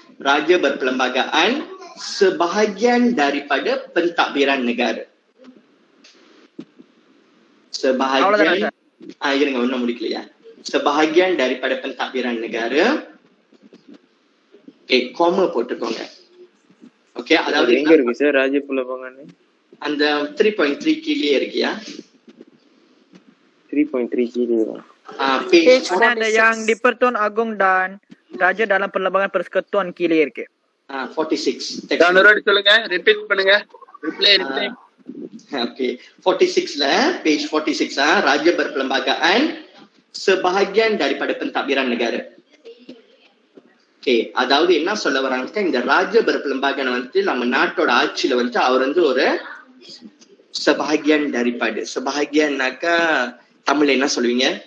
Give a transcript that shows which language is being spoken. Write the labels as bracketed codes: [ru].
[ms] ராஜா berperlembagaan sebahagian daripada pentadbiran negara. [ta] Sebahagian இருங்க ஒன்னும் முடிக்கலையா? [ms] sebahagian daripada pentadbiran negara. [ta] Okay, gamma போட்டுக்கோங்க. Okay, அதாவது எங்க இருக்கு சார் ராஜ்ய புலபங்கன்னு? அந்த 3.3 கீழே இருக்கியா? [ms] 3.3 kili. [en] Page [ms] ada yang di Pertuan Agong dan Raja dalam Perlembagaan Persekutuan kili இருக்கு. 46. [ta] சொல்லுங்க, ரிப்பீட் பண்ணுங்க. ரிப்ளை. [ms] ஓகே, 46ல பேஜ் 46 ராஜ்ய berperlembagaan sebahagian daripada pentadbiran negara. [ta] Okay, அதாவது என்ன சொல்ல வராங்க, இந்த ராஜ்ய berperlembagaan வந்து நம்ம நாட்டோட ஆட்சியில வந்து அவர் வந்து ஒரு [ms] sebahagian daripada. [ta] sebahagianனாக்கா தமிழ்ல என்ன சொல்லுவீங்க?